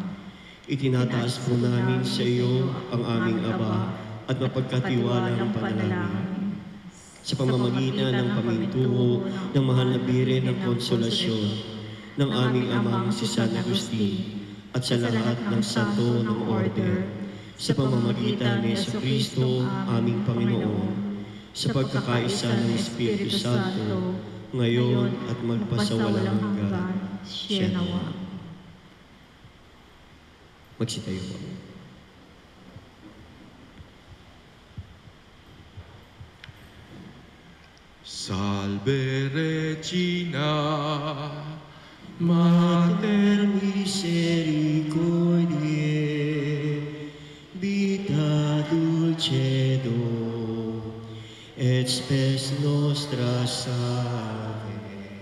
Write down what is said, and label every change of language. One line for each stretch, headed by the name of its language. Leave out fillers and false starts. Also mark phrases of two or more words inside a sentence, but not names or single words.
Filipino: Itinataas po namin sa iyo ang aming Ama at mapagkatiwalang panalangin sa pamamagitan ng pamintuho ng mahal na Birhen ng Konsolasyon ng aming Amang si San Agustin at sa lahat ng santo ng order, sa pamamagitan ni Jesucristo aming Panginoon, sa pagkakaisa ng Espiritu Santo, ngayon at magpasawalang hanggan. Siya nawa. Magsitayo po.
Latin: Salve Regina, Mater misericordiae, vita dulcedo, et spes nostra salve.